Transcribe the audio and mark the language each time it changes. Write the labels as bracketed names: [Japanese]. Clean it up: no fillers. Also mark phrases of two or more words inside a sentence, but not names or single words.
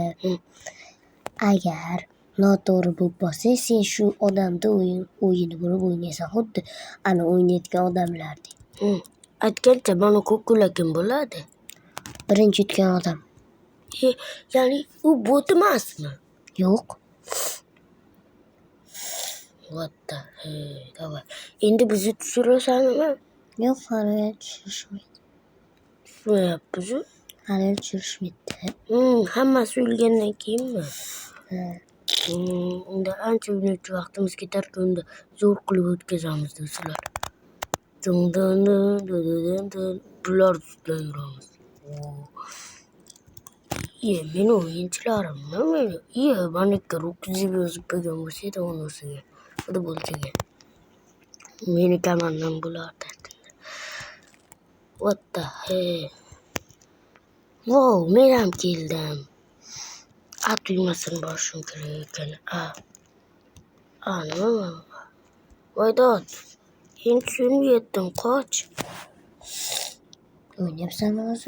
[Uzbek] Agar noto'g'ri bo'lib bo'lsa, sen shu odamda o'yinni bo'lib o'ynaysan, xuddi ana o'ynayotgan odamlardek. Aytgancha mana kukula kim bo'ladi? Birinchi yutgan odam. Ya'ni u bot emasmi? Yo'q. [English] What the hell? [Uzbek] Davay. Endi bizni tushirasanmi? Yo'q, hali tushirishmaydi. Tushmayapmiz. Hali tushirishmaydi. Hammasi o'lgandan keyinmi? Unda ancha o'ynaychi vaqtimiz ketar-ku, unda zo'r qilib o'tkazamiz do'stlar. Bular ustidan yuramiz. Men o'yinchilarimni maniga Rockis deb yozib qo'ygan bo'lsa edi onasiga. Xudo bo'lsaga. Meni komandam bo'lardi. [English] What the hell? [Uzbek] Wow, men ham keldim. Tuymasini borishim kerak ekan. Nima? Voydod. Endi tushunib yetdim, qoch. O'ynayapsanmi hozir?